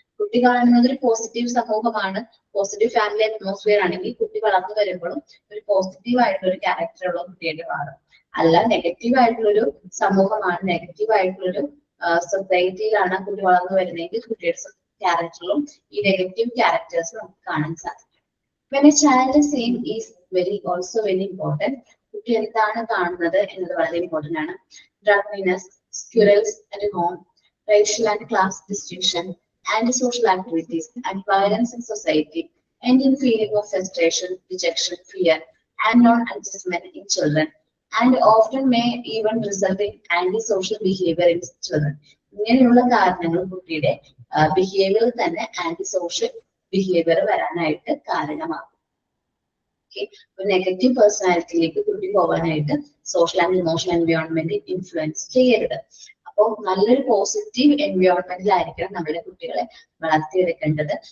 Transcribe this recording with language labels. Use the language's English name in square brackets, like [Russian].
[Malayalam] കുട്ടി കാണുന്നത് ഒരു പോസിറ്റീവ് സമൂഹമാണ്, പോസിറ്റീവ് ഫാമിലി അറ്റ്മോസ്ഫിയർ ആണെങ്കിൽ കുട്ടി വളർന്നു വരുമ്പോഴും ഒരു പോസിറ്റീവ് ആയിട്ടുള്ള ഒരു ക്യാരക്ടറുള്ള കുട്ടിയുടെ മാറും. അല്ല നെഗറ്റീവ് ആയിട്ടുള്ളൊരു സമൂഹമാണ്, നെഗറ്റീവ് ആയിട്ടുള്ളൊരു സൊസൈറ്റിയിലാണ് കുട്ടി വളർന്നു വരുന്നതെങ്കിൽ കുട്ടിയുടെ ക്യാരക്ടറിലും ഈ നെഗറ്റീവ് ക്യാരക്ടേഴ്സ് നമുക്ക് കാണാൻ സാധിക്കും. [English] When a child is seeing is also very important. [Malayalam] കുട്ടി എന്താണ് കാണുന്നത് എന്നത് വളരെ ഇമ്പോർട്ടന്റ് ആണ്. [English] Drunkenness, squirrels at home, racial and class distinction, antisocial activities, and violence in society, and in feeling of frustration, rejection, fear, and non-adjustment in children, and often may even result in antisocial behavior in children. [Malayalam] ഇങ്ങനെയുള്ള കാരണങ്ങൾ കുട്ടിയുടെ ബിഹേവിയറിൽ തന്നെ anti social behaviour വരാനായിട്ട് കാരണമാകും. Okay, negative പേഴ്സണാലിറ്റിയിലേക്ക് കുട്ടി പോകാനായിട്ട് social and emotional environment influence ചെയ്യരുത്. അപ്പോൾ നല്ലൊരു പോസിറ്റീവ് എൻവയോൺമെന്റിലായിരിക്കണം നമ്മുടെ കുട്ടികളെ വളർത്തിയെടുക്കേണ്ടത്.